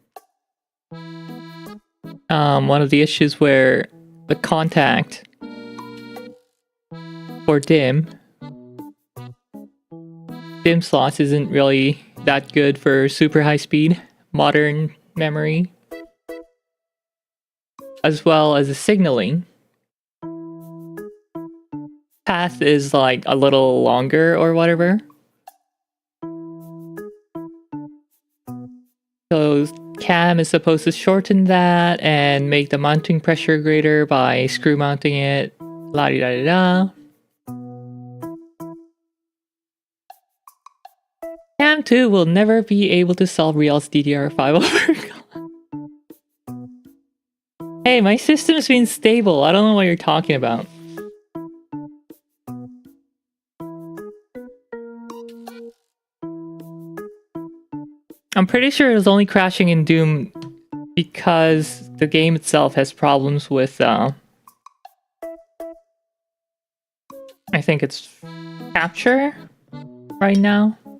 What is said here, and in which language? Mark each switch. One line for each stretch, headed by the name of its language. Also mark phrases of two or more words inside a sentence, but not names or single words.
English: one of the issues where the contact for DIMM slots isn't really that good for super high speed modern memory, as well as the signaling path is like a little longer or whatever. So Cam is supposed to shorten that and make the mounting pressure greater by screw mounting it. La di da di da. Cam 2 will never be able to solve Rielle's DDR5 over. Hey, my system's been stable. I don't know what you're talking about. I'm pretty sure it was only crashing in Doom because the game itself has problems with, I think it's capture right now.